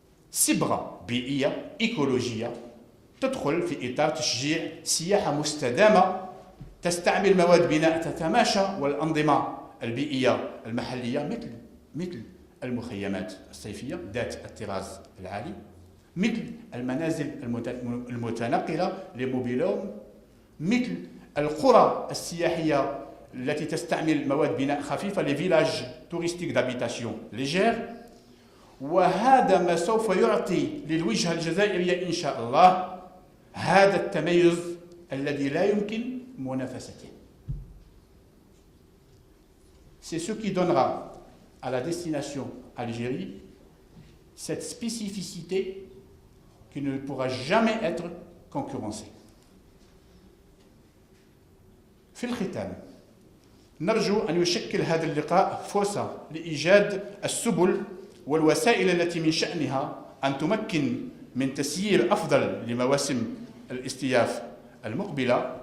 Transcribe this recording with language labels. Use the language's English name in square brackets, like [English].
[Arabic] صبغة بيئية إيكولوجية تدخل في إطار تشجيع سياحة مستدامة تستعمل مواد بناء تتماشى والأنظمة البيئية المحلية مثل المخيمات الصيفية ذات الطراز العالي، مثل المنازل المتنقلة لموبيلوم، مثل القرى السياحية التي تستعمل مواد بناء خفيفة لفيلاج توريستيك دابيتاسيون ليجير. وهذا ما سوف يعطي للوجهة الجزائرية إن شاء الله هذا التميز الذي لا يمكن منافسته. [French] C'est ce qui donnera à la destination Algérie cette spécificité qui ne pourra jamais être concurrencée. [Arabic] في الختام، نرجو أن يشكل هذا اللقاء فرصة لإيجاد السبل والوسائل التي من شأنها أن تمكن من تسيير أفضل لمواسم الاستياف المقبلة.